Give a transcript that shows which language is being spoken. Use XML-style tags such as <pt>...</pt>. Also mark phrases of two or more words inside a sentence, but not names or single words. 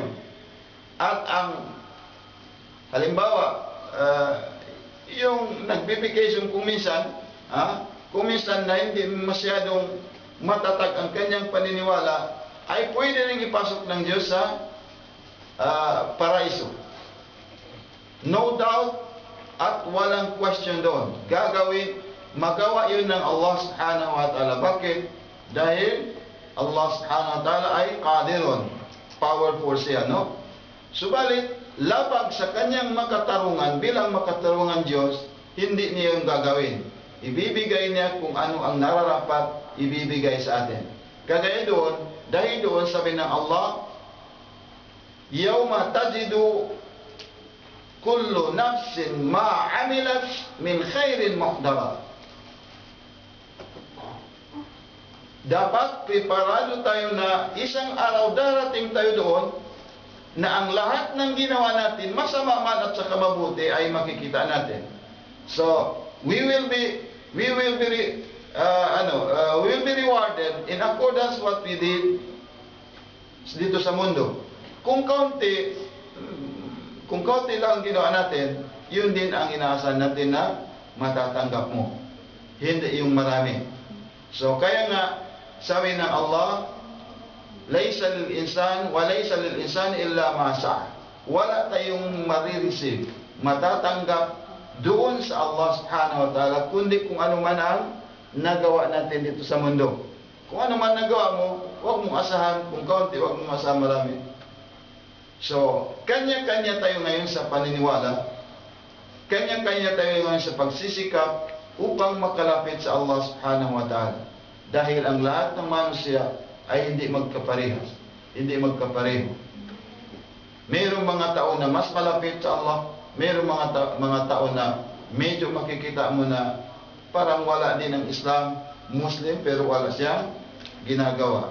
<tl>At ang halimbawa yung nagbibigation kung minsan na hindi masyadong matatag ang kanyang paniniwala, ay pwede rin ipasok ng Diyos sa paraiso.</tl> <en>No doubt</en> <tl>at walang question doon. Magawa yun ng</tl> <ar>الله سبحانه وتعالى.</ar> <tl>Bakit? Dahil</tl> <ar>الله سبحانه وتعالى</ar> <tl>ay qadirun, powerful siya, no? Subalit, labag sa kanyang makatarungan, bilang makatarungan Diyos, hindi niya yung gagawin. Ibibigay niya kung ano ang nararapat ibibigay sa atin. Kagaya doon, dahil doon sabi ng Allah,</tl> <ar>يوم تجد كل نفس ما عملت من خير محضرا.</ar> <tl>Dapat preparado tayo na isang araw darating tayo doon na ang lahat ng ginawa natin, masama man at saka mabuti, ay makikita natin.</tl> <en>So, we will be rewarded in accordance what we did</en> <tl>dito sa mundo. Kung kaunti lang ang ginawa natin, yun din ang inaasahan natin na matatanggap mo. Hindi yung marami. So, kaya nga, sabi ng Allah,</tl> <ar>ليس للإنسان وليس للإنسان إلا ما سعى.</ar> <tl>Wala tayong marireceive, matatanggap doon sa</tl> <ar>الله سبحانه وتعالى,</ar> <tl>kundi kung ano man ang nagawa natin dito sa mundo. Kung ano man nagawa mo, huwag mong asahan kung kaunti, huwag mong asahan marami. So, kanya-kanya tayo ngayon sa paniniwala, kanya-kanya tayo ngayon sa pagsisikap upang makalapit sa</tl> <ar>الله سبحانه وتعالى.</ar> <tl>Dahil ang lahat ng manusia ay hindi magkaparehas, hindi magkapareho. Mayroong mga tao na mas malapit sa Allah, mayroong mga tao na medyo makikita mo na parang wala din ang Islam, Muslim, pero wala siyang ginagawa.</tl>